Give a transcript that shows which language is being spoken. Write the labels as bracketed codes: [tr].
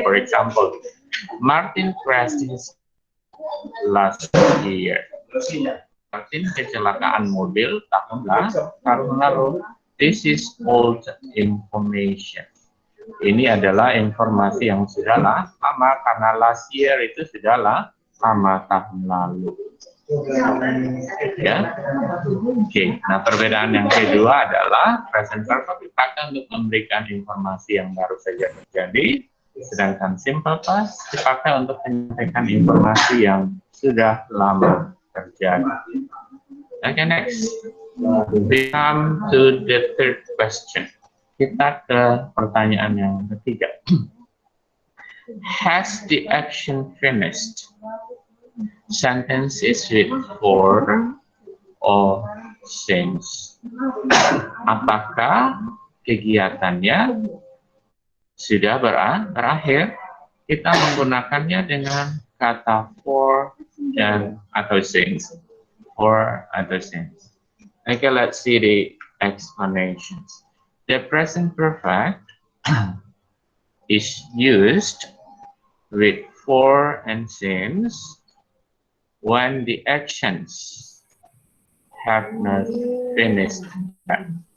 [en] For example, Martin crashed his last year. [id] Martin kecelakaan mobil tahun lalu. [en] This is old information. [id] Ini adalah informasi yang sudah lama, karena last year itu sudah lama, tahun lalu. Ya, oke. Nah, perbedaan yang kedua adalah present perfect dipakai untuk memberikan informasi yang baru saja terjadi, sedangkan simple past dipakai untuk menyampaikan informasi yang sudah lama terjadi. [en] Okay, next. We come to the third question. [id] Kita ke pertanyaan yang ketiga. [en] Has the action finished? Sentences with for or since. [id] Apakah kegiatannya sudah berakhir? Kita menggunakannya dengan kata for dan atau since. For atau since. [en] Okay, let's see the explanations. The present perfect is used with for and since when the actions have not finished yet.